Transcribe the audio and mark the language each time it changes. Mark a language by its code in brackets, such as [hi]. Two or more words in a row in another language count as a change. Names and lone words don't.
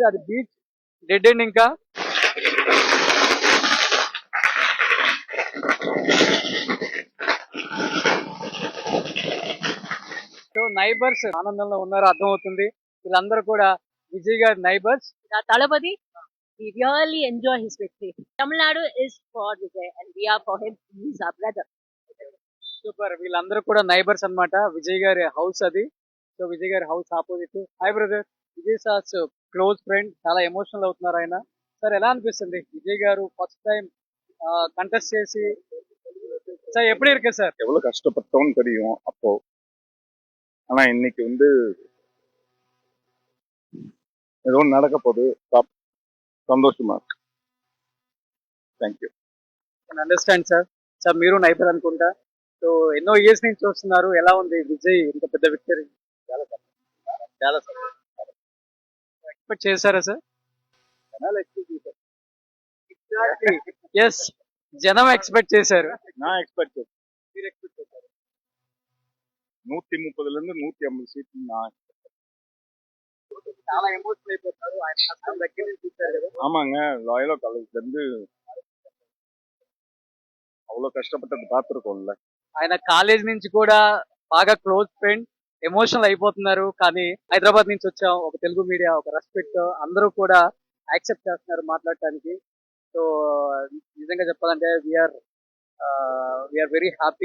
[te] అది [en] beach dead end. [te] ఇంకా సో నైబర్స్ ఆనందంలో ఉన్నారో అర్థమవుతుంది. వీళ్ళందరూ కూడా విజయ్ గారి నైబర్స్. [en] Talapati, we really enjoy his victory. Tamil Nadu is for Vijay and we are for him. He's our brother. [te] సూపర్. వీళ్ళందరూ కూడా నైబర్స్ అన్నమాట. విజయ్ గారి హౌస్ అది. సో విజయ్ గారి హౌస్ ఆపోజిట్. [en] hi brother. Vijay sir's close friend. [te] చాలా ఎమోషనల్ అవుతున్నారు ఆయన. సార్ ఎలా అనిపిస్తుంది విజయ్ గారు [en] first time contest [te] చేసి? [ta] சார் எப்படி இருக்கு சார்? எவ்வளவு கஷ்டப்பட்டோம்னு தெரியும் அப்போ. ஆனா இன்னைக்கு ஏதோ நடக்க போகுது, [te] సంతోషమా. [en] thank you. understand sir. [te] సార్ మీరు నైబర్ అనుకుంటా. సో ఎన్నో ఇయర్స్ నుంచి చూస్తున్నారు. ఎలా ఉంది విజయ్ ఇంత పెద్ద విక్టరీ? చాలా ఎక్స్పెక్ట్ చేశారా సార్? ఎస్, జనం ఎక్స్పెక్ట్ చేశారు. నా ఎక్స్పెక్ట్ చేశారు. 130 నుంచి 150 సీట్లు నా. చాలా ఎమోషనల్ అయిపోతారు ఆయన కష్టం దగ్గర నుంచి చూశారు కదా. [ta] ஆமாங்க, லாயலோ காலேஜ்ல இருந்து அவ்வளவு கஷ்டப்பட்டது பார்த்துருக்கோம்ல. [te] ఆయన కాలేజ్ నుంచి కూడా బాగా [en] close friend. [te] ఎమోషనల్ అయిపోతున్నారు. కానీ హైదరాబాద్ నుంచి వచ్చాం, ఒక తెలుగు మీడియా, ఒక రెస్పెక్ట్, అందరూ కూడా యాక్సెప్ట్ చేస్తున్నారు మాట్లాడటానికి. సో నిజంగా చెప్పాలంటే [en] we are very happy.